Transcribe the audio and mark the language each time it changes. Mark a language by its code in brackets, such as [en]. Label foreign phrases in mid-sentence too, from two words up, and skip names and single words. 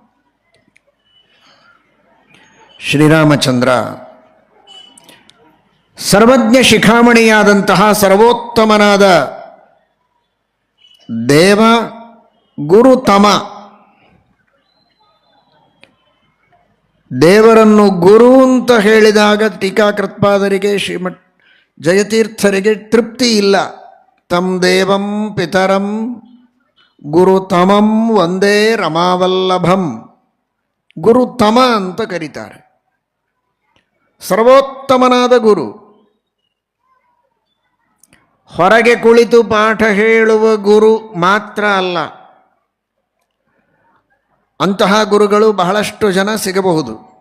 [kn] ಶ್ರೀರಾಮಚಂದ್ರ ಸರ್ವಜ್ಞ ಶಿಖಾಮಣಿಯಾದಂತಹ ಸರ್ವೋತ್ತಮನಾದ ದೇವ ಗುರುತಮ. ದೇವರನ್ನು ಗುರು ಅಂತ ಹೇಳಿದಾಗ ಟೀಕಾಕೃತ್ಪಾದರಿಗೆ, ಶ್ರೀಮಠ್ ಜಯತೀರ್ಥರಿಗೆ ತೃಪ್ತಿ ಇಲ್ಲ. [sa] ತಂ ದೇವಂ ಪಿತರಂ ಗುರುತಮಂ ಒಂದೇ ರಮಾವಲ್ಲಭಂ. [kn] ಗುರುತಮ ಅಂತ ಕರೀತಾರೆ. ಸರ್ವೋತ್ತಮನಾದ ಗುರು. ಹೊರಗೆ ಕುಳಿತು ಪಾಠ ಹೇಳುವ ಗುರು ಮಾತ್ರ ಅಲ್ಲ, ಅಂತಹ ಗುರುಗಳು ಬಹಳಷ್ಟು ಜನ ಸಿಗಬಹುದು.